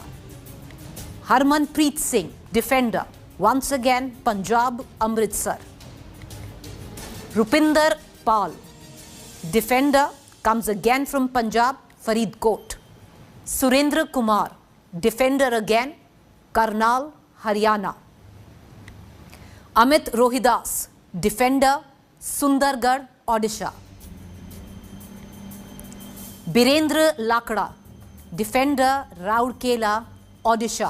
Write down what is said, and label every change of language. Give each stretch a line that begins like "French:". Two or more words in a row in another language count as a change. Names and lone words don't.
English: Harmanpreet Singh, defender. Once again, Punjab, Amritsar. Rupinder Pal, defender, comes again from Punjab, Faridkot. Surendra Kumar, defender again, Karnal, Haryana. Amit Rohidas, defender, Sundargarh, Odisha. Birendra Lakda, defender, Rourkela, Odisha.